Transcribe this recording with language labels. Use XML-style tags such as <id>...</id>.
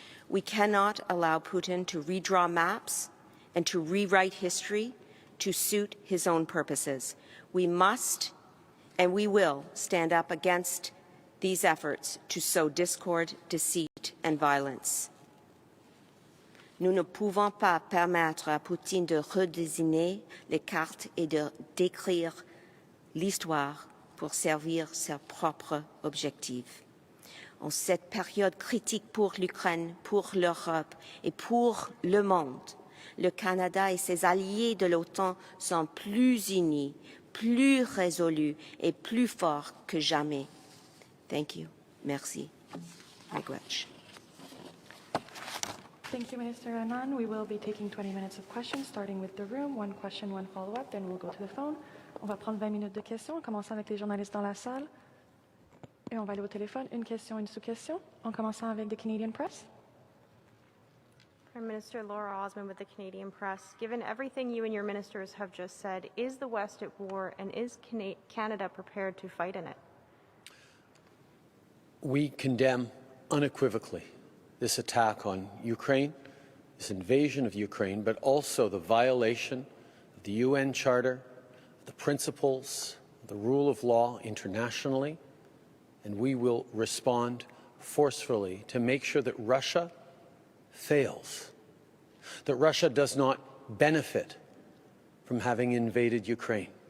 <en>We cannot allow Putin to redraw maps and to rewrite history to suit his own purposes. We must and we will stand up against these efforts to sow discord, deceit, and violence.</en> <fr>Nous ne pouvons pas permettre à Poutine de redessiner les cartes et de décrire l'histoire pour servir ses propres objectifs. En cette période critique pour l'Ukraine, pour l'Europe et pour le monde, le Canada et ses alliés de l'OTAN sont plus unis, plus résolus et plus forts que jamais.</fr> <en>Thank you.</en> <fr>Merci.</fr> <oj>Miigwech.</oj> <en>Thank you, Minister Anand. We will be taking 20 minutes of questions, starting with the room. One question, one follow-up, then we'll go to the phone.</en> <fr>On va prendre 20 minutes de questions, en commençant avec les journalistes dans la salle. Et on va aller au téléphone. Une question, une sous-question, en commençant avec the Canadian Press.</fr> <en>Prime Minister Laura Osmond with the Canadian Press. Given everything you and your ministers have just said, is the West at war and is Canada prepared to fight in it? We condemn unequivocally this attack on Ukraine, this invasion of Ukraine, but also the violation of the UN Charter, the principles, the rule of law internationally, and we will respond forcefully to make sure that Russia fails, that Russia does not benefit from having invaded Ukraine.</en>